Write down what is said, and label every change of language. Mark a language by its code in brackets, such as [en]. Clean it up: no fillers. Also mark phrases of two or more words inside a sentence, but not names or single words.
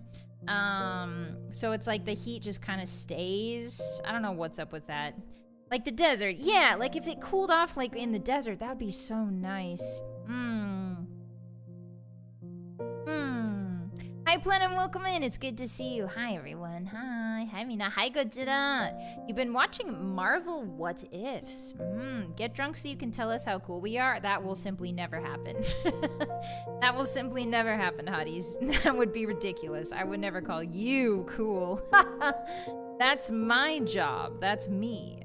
[en] So it's like the heat just kind of stays. I don't know what's up with that. Like the desert. Yeah, like if it cooled off like in the desert, that would be so nice. Hi, Plenum. Welcome in. It's good to see you. Hi, everyone. Hi. Hi, Mina. Hi, Godzilla. You've been watching Marvel What Ifs. Get drunk so you can tell us how cool we are. That will simply never happen. That will simply never happen, hotties. That would be ridiculous. I would never call you cool. That's my job. That's me.